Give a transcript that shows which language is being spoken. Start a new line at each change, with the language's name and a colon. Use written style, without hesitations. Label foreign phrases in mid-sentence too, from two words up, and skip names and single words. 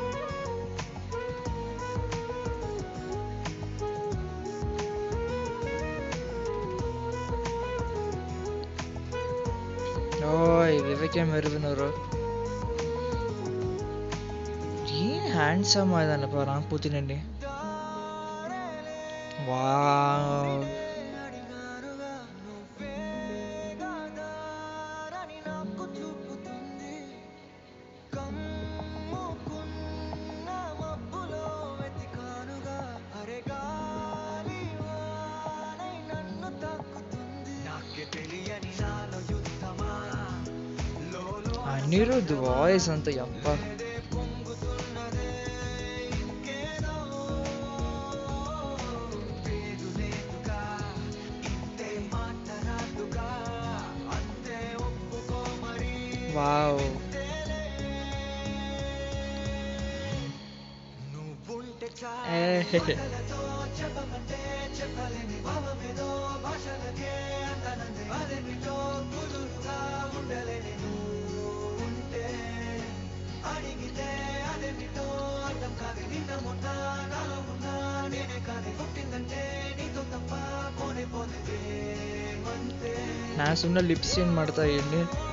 Kannada: ಓಯ್ ವಿವೇಕ್ ಎಂ ಮೆರ್ವಿನ್ ಅವರು ಏನ್ ಹ್ಯಾಂಡ್ಸಮ್ ಆಯ್ತಾನಪ್ಪ ರಾಮ್ ಪೋತಿನೇನಿ. ವಾವ್
Telugu: అడిగానుగా నువ్వేగా దారని నాకు చూపుతుంది, కమ్ముకున్న మబ్బులో వెతికానుగా, అరే గాలి వానై నన్ను తాకుతుంది, నాకే తెలియని నాలో యుద్ధమా, లోలో
Kannada: ಅನಿರುದ್ಧ್ ವಾಯ್ಸ್ ಅಂತ ಯಪ್ಪ.
Telugu: పొంగుతున్నదే, ఇంకేదో పేరు లేదుగా, ఇంతే మాట రాదుగా, అంతే ఒప్పుకో మరి. వావ్ నువ్వుంటే ఏ చాలు. మాటలతో చెప్పమంటే చెప్పలేని భావమేదో భాషలకే అందనందే, అదేమిటో కుదురుగా ఉండలేని నువ్వుంటే, అడిగితే అదేమిటో అర్థం కాదు. నిన్న మొన్న నాలో ఉన్న నేనే కాదు, పుట్టిందంటే నీతో తప్ప పోనే పోతే ప్రేమంతే.
Kannada: ನಾನು ಸುಮ್ಮನೆ
English: lip sync
Kannada: ಮಾಡ್ತಾ ಇದ್ದೀನಿ.